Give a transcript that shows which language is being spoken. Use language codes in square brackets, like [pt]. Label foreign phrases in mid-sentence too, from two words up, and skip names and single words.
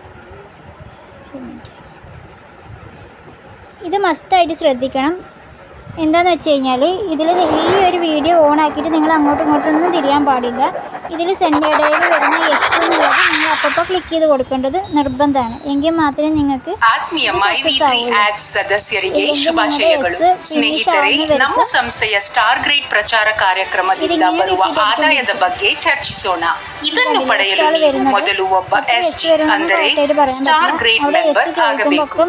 [ml] ഇത് മസ്റ്റായിട്ട് ശ്രദ്ധിക്കണം. എന്താണെന്ന് വെച്ച് കഴിഞ്ഞാൽ ഇതിൽ ഈ ഒരു വീഡിയോ ഓൺ ആക്കിയിട്ട് നിങ്ങൾ അങ്ങോട്ടും ഇങ്ങോട്ടൊന്നും തിരിയാൻ പാടില്ല. ഇതിൽ സെൻറ്റേർഡിൽ വരുന്ന യെസ് എന്നുള്ളത് നിങ്ങൾ അപ്പോൾ ക്ലിക്ക് ചെയ്ത് കൊടുക്കേണ്ടത് നിർബന്ധമാണ്. എങ്കിൽ മാത്രമേ നിങ്ങൾക്ക് [kn] ಸದಸ್ಯರಿಗೆ ಶುಭಾಶಯಗಳು. ಸ್ನೇಹಿತರೆ, ನಮ್ಮ ಸಂಸ್ಥೆಯ ಸ್ಟಾರ್ ಗ್ರೇಡ್ ಪ್ರಚಾರ ಕಾರ್ಯಕ್ರಮದಿಂದ ಬರುವ ಆದಾಯದ ಬಗ್ಗೆ ಚರ್ಚಿಸೋಣ. ಇದನ್ನು ಪಡೆಯಲು ನೀವು ಮೊದಲು ಒಬ್ಬ SG ಅಂದರೆ ಸ್ಟಾರ್ ಗ್ರೇಡ್ ಮೆಂಬರ್ ಆಗಬೇಕು.